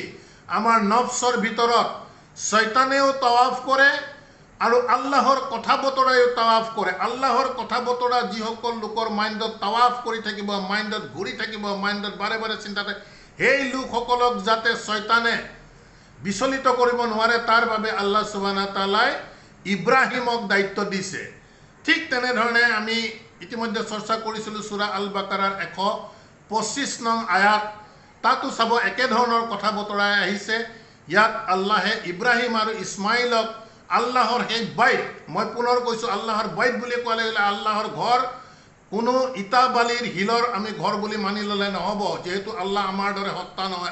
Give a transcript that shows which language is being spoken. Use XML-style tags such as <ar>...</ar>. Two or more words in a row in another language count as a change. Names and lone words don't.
<as>আমাৰ নফছৰ ভিতৰত শয়তানেও তাৱাফ কৰে আৰু আল্লাহৰ কথা বতৰায়ো তাৱাফ কৰে। আল্লাহৰ কথা বতৰা যিসকল লোকৰ মাইণ্ডত তাৱাফ কৰি থাকিব, মাইণ্ডত ঘূৰি থাকিব, মাইণ্ডত বাৰে বাৰে চিন্তা থাকে, সেই লোকসকলক যাতে শয়তানে বিচলিত কৰিব নোৱাৰে তাৰ বাবে</as> <ar>الله سبحانه وتعالى</ar> <as>ইব্ৰাহিমক দায়িত্ব দিছে। ঠিক তেনেধৰণে আমি ইতিমধ্যে চৰ্চা কৰিছিলোঁ সূৰা আল বাকাৰাৰ 125 নং আয়াত, তাতো চাব একেধৰণৰ কথা বতৰাই আহিছে। ইয়াত আল্লাহে ইব্ৰাহিম আৰু ইছমাইলক আল্লাহৰ সেই বাইত, মই পুনৰ কৈছোঁ আল্লাহৰ বাইত বুলি কোৱা লাগিলে আল্লাহৰ ঘৰ কোনো ইটা বালিৰ শিলৰ আমি ঘৰ বুলি মানি ল'লে নহ'ব, যিহেতু আল্লাহ আমাৰ দৰে সত্তা নহয়।</as>